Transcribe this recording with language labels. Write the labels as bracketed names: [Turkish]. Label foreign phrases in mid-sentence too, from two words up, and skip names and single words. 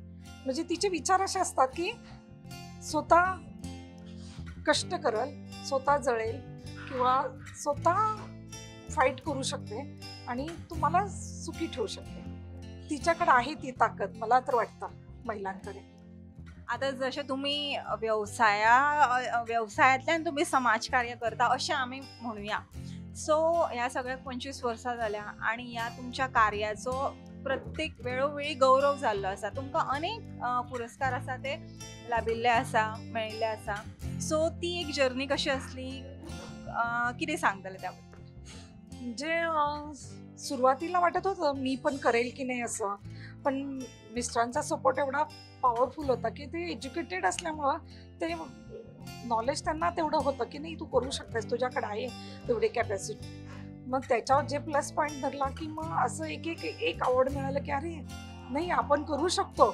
[Marathi] म्हणजे तिचे विचार असे असतात की स्वतः कष्ट करल, स्वतः जळेल किंवा स्वतः फाईट करू शकते आणि तुम्हाला सुखी ठेवू शकते. तिच्याकडे आहे ती ताकद, मला तर वाटतं महिलांकडे. [Konkani] आता जशें तुम्ही व्यवसायातल्यान तुम्ही समाजकार्य करता अशें आमी म्हणुया. सो ह्या सगळ्याक 25 वर्सां जाल्या आणि ह्या तुमच्या कार्याचो प्रत्येक वेळोवेळी गौरव जाल्लो आसा. तुमकां अनेक पुरस्कार आसा ते लाभिल्ले आसा, मेळिल्ले आसा. सो ती एक जर्नी कशी आसली, कितें सांगतले त्या बद्दल? [Marathi] म्हणजे सुरुवातीला वाटत होतं मी पण करेल की नाही असं, पण मिस्टरांचा सपोर्ट एवढा पॉवरफुल होता की ते एज्युकेटेड असल्यामुळं ते नॉलेज त्यांना तेवढं होतं की नाही तू करू शकतेस, तुझ्याकडे आहे तेवढी कॅपॅसिटी. मग त्याच्यावर जे [English] plus point [Marathi] धरला की मग असं एक अवॉर्ड मिळालं की अरे नाही आपण करू शकतो.